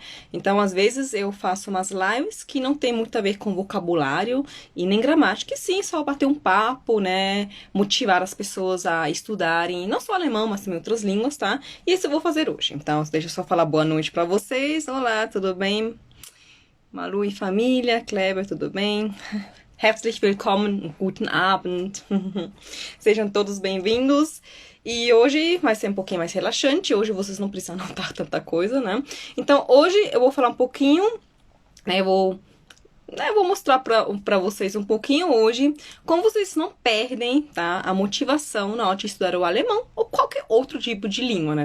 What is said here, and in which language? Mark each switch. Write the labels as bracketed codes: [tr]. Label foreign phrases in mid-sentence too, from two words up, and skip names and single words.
[pt] Então, às vezes eu faço umas lives que não tem muito a ver com vocabulário e nem gramática, e sim, só bater um papo, né, motivar as pessoas a estudarem, não só alemão, mas também outras línguas, tá? E isso eu vou fazer hoje. Então, deixa eu só falar boa noite pra vocês. Olá, tudo bem? Malu e família, Kleber, tudo bem? [de] Herzlich willkommen, guten Abend. [pt] Sejam todos bem-vindos. E hoje vai ser um pouquinho mais relaxante. Hoje vocês não precisam anotar tanta coisa, né? Então, hoje eu vou falar um pouquinho, né? Eu vou mostrar pra vocês um pouquinho hoje como vocês não perdem, tá, a motivação na hora de estudar o alemão ou qualquer outro tipo de língua, né?